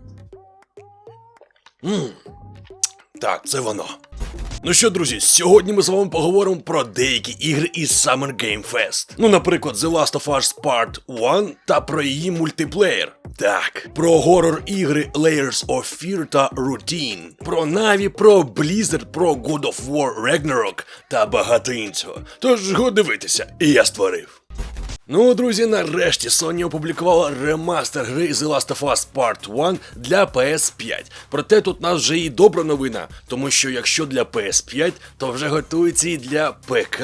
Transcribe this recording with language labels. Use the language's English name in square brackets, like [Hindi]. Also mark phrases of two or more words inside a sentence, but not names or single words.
[Ukrainian] Так, це воно. Ну що, друзі, сьогодні ми з вами поговоримо про деякі ігри із Summer Game Fest. Ну, наприклад, The Last of Us Part 1 та про її мультиплеєр. Так, про горор-ігри Layers of Fear та Routine, про Na'Vi, про Blizzard, про God of War Ragnarok та багато іншого. Тож, го дивитися, і я створив. Ну, друзі, нарешті Sony опублікувала ремастер гри The Last of Us Part 1 для PS5. Проте тут у нас вже і добра новина, тому що якщо для PS5, то вже готується і для ПК.